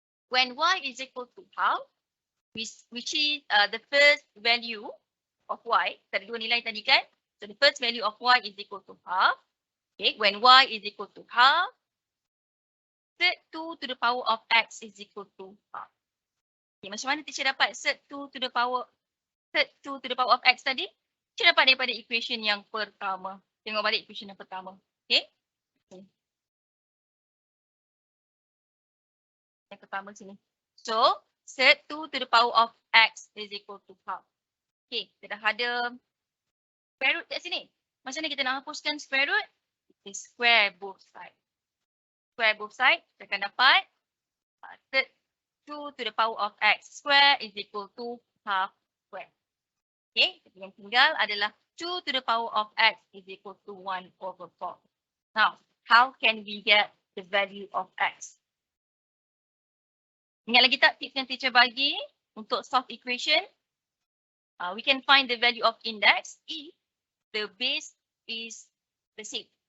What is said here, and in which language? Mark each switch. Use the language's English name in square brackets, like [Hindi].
[English] When y is equal to half, which is the first value of y, [Malay] ada dua nilai tadi kan? [English] So the first value of y is equal to half. Okay, when y is equal to half, set 2 to the power of x is equal to half. [Malay] Okay, macam mana teacher dapat set 2 to the power of x tadi? Teacher dapat daripada equation yang pertama. Tengok balik equation yang pertama. Okay. Yang pertama sini. [English] So, set 2 to the power of x is equal to half. [Malay] Okay, kita dah ada square root kat sini. Macam mana kita nak hapuskan square root? [English] square both sides. Square both sides, [Malay] kita akan dapat [English] 2 to the power of x square is equal to half square. Okay, [Malay] jadi yang tinggal adalah [English] 2 to the power of x is equal to 1 over 4. Now, how can we get the value of x? [Malay] Ingat lagi tak tips yang teacher bagi untuk solve equation? [English] We can find the value of index if the base is the same.